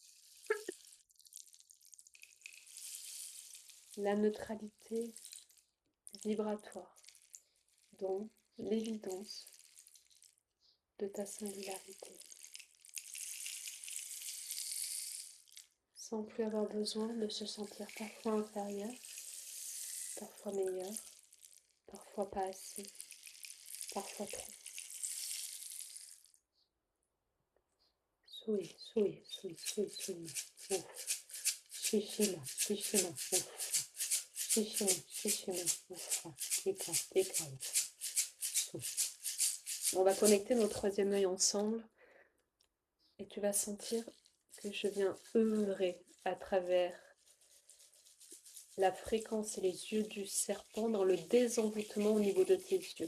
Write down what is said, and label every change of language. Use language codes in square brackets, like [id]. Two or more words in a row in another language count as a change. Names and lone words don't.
[fr] La neutralité vibratoire dans l'évidence de ta singularité. Sans plus avoir besoin de se sentir parfois inférieur, parfois meilleur, parfois pas assez, parfois trop. Sui, sui, sui, sui, sui, ouf. Shishima, shishima, ouf. Shishima, shishima, ouf. Tika, tika, ouf. On va connecter nos troisième œil ensemble et tu vas sentir que je viens œuvrer à travers la fréquence et les yeux du serpent dans le désenvoûtement au niveau de tes yeux.